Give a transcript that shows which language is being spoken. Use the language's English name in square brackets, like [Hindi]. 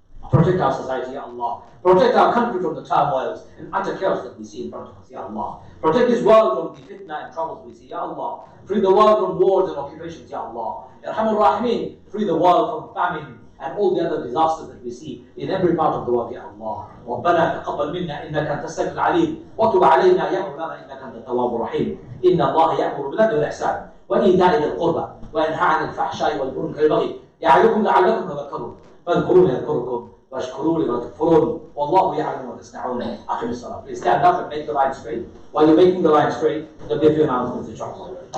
[English] Protect our society, Ya Allah. Protect our country from the turmoils and utter chaos that we see in front of us, Ya Allah. Protect this world from the fitna and troubles we see, Ya Allah. Free the world from wars and occupations, Ya Allah. Ya Arhamar Rahimin, free the world from famine and all the other disasters that we see in every part of the world, Ya Allah. [Arabic] ربنا تقبل منا إنك أنت السميع العليم وتب علينا يا مولانا إنك أنت التواب الرحيم. إن الله يأمر بالعدل والإحسان وإيتاء ذي القربى وينهى عن الفحشاء والمنكر والبغي يعظكم لعلكم تذكرون فاذكروني يذكركم واشكروا لي وتكفرون والله يعلم ما تصنعون. أقم الصلاة. [English] Please stand up and make the line straight. While you're making the line straight, there'll be a few announcements inshallah.